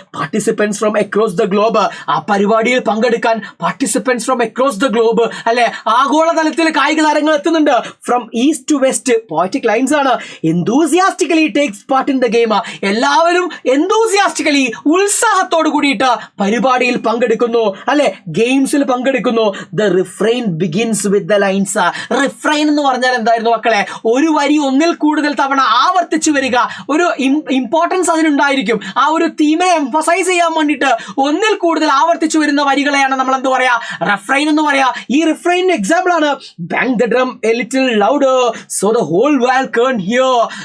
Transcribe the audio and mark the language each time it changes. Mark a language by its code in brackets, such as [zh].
[en] Participants from across the globe. [ml] ആ പരിപാടിയിൽ പങ്കെടുക്കാൻ [en] participants from across the globe [ml] അല്ലെ, ആഗോളതലത്തിൽ കായിക താരങ്ങൾ എത്തുന്നുണ്ട്. [en] From east to west. Poetic lines ആണ്. Enthusiastically takes part in the game. [ml] എല്ലാവരും എന്തൂസിയാസ്റ്റിക്കലി ഉത്സാഹത്തോട് കൂടിയിട്ട് പരിപാടിയിൽ പങ്കെടുക്കുന്നു അല്ലെ, ഗെയിംസിൽ പങ്കെടുക്കുന്നു. [en] The refrain begins with the lines. [ml] Refrain എന്ന് പറഞ്ഞാൽ എന്തായിരുന്നു മക്കളെ? ഒരു വരി ഒന്നിൽ കൂടുതൽ തവണ ആവർത്തിച്ചു വരിക. ഒരു ഇമ്പോർട്ടൻസ് അതിനുണ്ടായിരിക്കും. ആ ഒരു തീമിനെ എംഫസൈസ് ചെയ്യാൻ വേണ്ടിയിട്ട് ഒന്നിൽ കൂടുതൽ ആവർത്തിച്ചു വരുന്ന വരികളെയാണ് നമ്മൾ എന്ത് പറയാ? റിഫ്രെയിൻ എന്ന് പറയാ. ഈ റിഫ്രെയിൻ എക്സാമ്പിൾ ആണ് [en] Bang the drum a little louder so the whole world can hear.